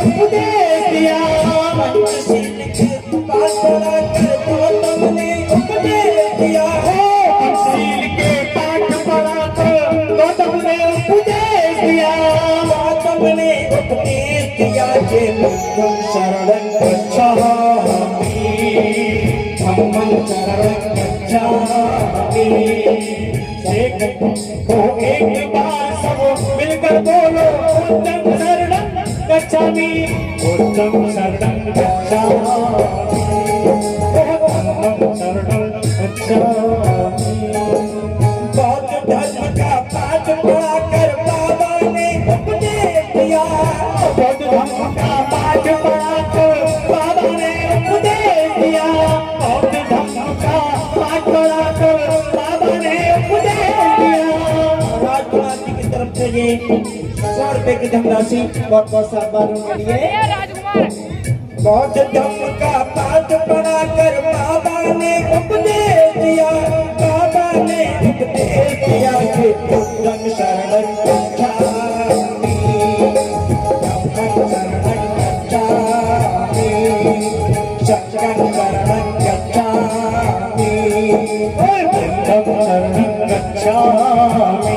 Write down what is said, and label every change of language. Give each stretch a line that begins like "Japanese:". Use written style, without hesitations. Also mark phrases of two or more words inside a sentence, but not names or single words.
Hindi: उपदेश दिया। पंचशील के पाठ पढ़ाकर गौतम ने उपदेश दिया। पंचशील के पाठ पढ़ाकर गौतम ने उपदेश दिया। गौतम ने उपदेश दिया जे
Pali: बुद्धं शरणं गच्छामि, धम्मं शरणं गच्छामि।
Hindi: एक बार सब मिलकर बोलो
Pali: बुद्धं शरणं गच्छामि, बुद्धं शरणं गच्छामि, धम्मं शरणं गच्छामि।
Hindi: बौद्ध धर्म का पाठ पढ़ाकर बाबा ने उपदेश दिया। बौद्ध धर्म का पाठ पढ़ाकर बाबा ने उपदेश दिया। बौद्ध धर्म का पाठ पढ़ाकर बाबा ने उपदेश दिया। राजकुमार जी की तरफ से ये 100 रुपए की धनराशि बहुत बहुत साहबानों के लिए। बौद्ध धर्म का पाठ पढ़ाकर बाबा ने उपदेश दिया। बाबा ने उपदेश दिया कि
Pali: बुद्धं शरणं गच्छामि, धम्मं शरणं गच्छामि, संघं शरणं गच्छामि। बुद्धं शरणं गच्छामि,